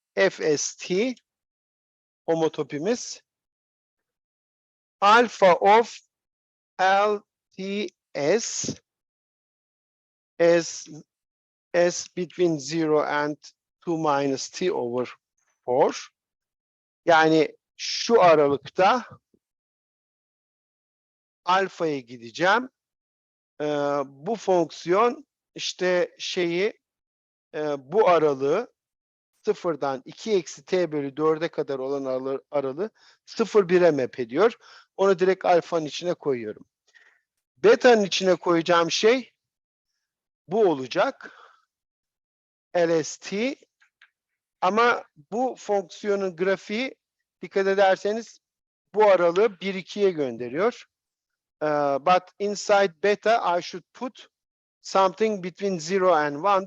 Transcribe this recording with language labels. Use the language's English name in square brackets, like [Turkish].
[English] FST homotopimiz alpha of LTS as between 0 and 2 minus t over 4. [Turkish] Yani şu aralıkta alfaya gideceğim. Bu fonksiyon işte bu aralığı sıfırdan 2 eksi t bölü 4'e kadar olan aralığı 0, 1'e map ediyor. Onu direkt alfanın içine koyuyorum. Beta'nın içine koyacağım şey bu olacak. LST. Ama bu fonksiyonun grafiği dikkat ederseniz bu aralığı 1-2'ye gönderiyor. [English] But inside beta I should put something between 0 and 1.